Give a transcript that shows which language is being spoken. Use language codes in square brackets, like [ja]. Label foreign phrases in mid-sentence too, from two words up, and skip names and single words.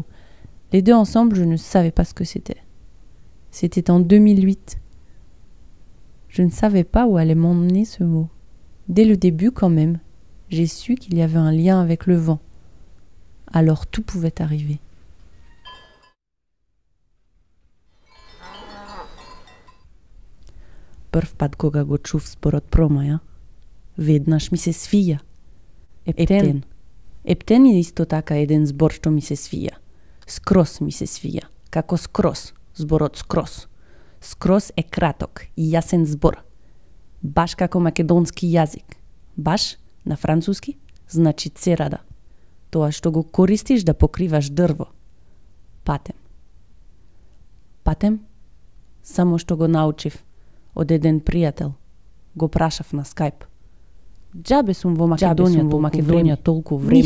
[fr] Les deux ensemble, je ne savais pas ce que c'était. C'était en 2008. Je ne savais pas où allait m'emmener ce mot. Dès le début quand même, j'ai su qu'il y avait un lien avec le vent. Alors tout pouvait arriver. [mk] Прв пат кога го чув според Pro-Maya, веднаш ми се свиѓа. Ептен е исто така еден збор што ми се свиѓа. Скроз ми се свиѓа, како скроз, зборот скроз. Скроз е краток и јасен збор. Баш како македонски јазик. Баш, на француски, значи церада. Тоа што го користиш да покриваш дрво. Патем. Патем? Само што го научив од еден пријател. Го прашав на Skype. Џабе сум во Македонија толку време.